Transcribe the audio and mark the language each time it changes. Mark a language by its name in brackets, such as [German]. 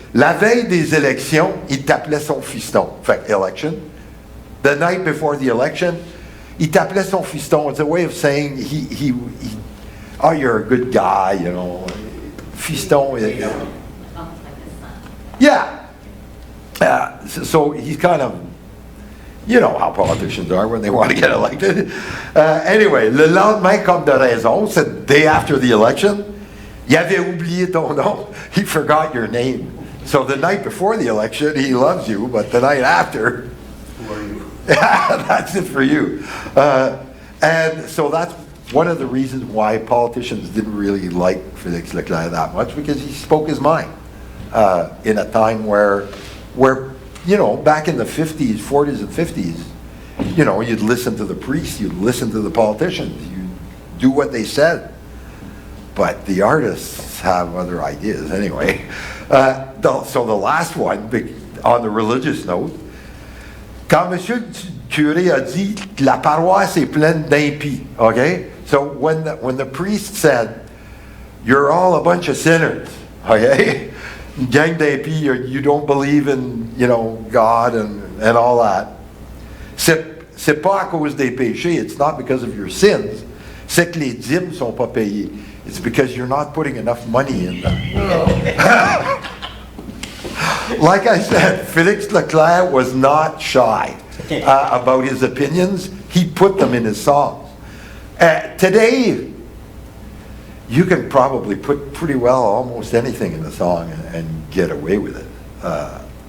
[French] La veille des élections, il t'appelait son fiston. [English] Fait, election. The night before the election, [French] il t'appelait son fiston. [English] It's a way of saying he oh, you're a good guy, you know. [French] Fiston. [English] Almost like a son. Yeah. So he's kind of, you know how politicians are when they want to get elected. [French] Anyway, le lendemain comme de raison, c'est [English] the day after the election, [French] il avait oublié ton nom. [English] He forgot your name. So the night before the election, he loves you, but the night after, Who are you? that's it for you. And so that's one of the reasons why politicians didn't really like Félix Leclerc that much, because he spoke his mind in a time where, you know, back in the 50s, 40s and 50s, you know, you'd listen to the priests, you'd listen to the politicians, you'd do what they said. But the artists have other ideas anyway. So the last one, on the religious note, [French] quand Monsieur Curé a dit la paroisse est pleine d'impies, [English] okay? So when the priest said, you're all a bunch of sinners, okay? Gang d'impies, you don't believe in, you know, God and all that. [French] C'est pas à cause des péchés, [English] it's not because of your sins. [French] C'est que les dîmes sont pas payés. [English] It's because you're not putting enough money in them. Like I said, Félix Leclerc was not shy about his opinions. He put them in his songs. Today, you can probably put pretty well almost anything in a song and get away with it.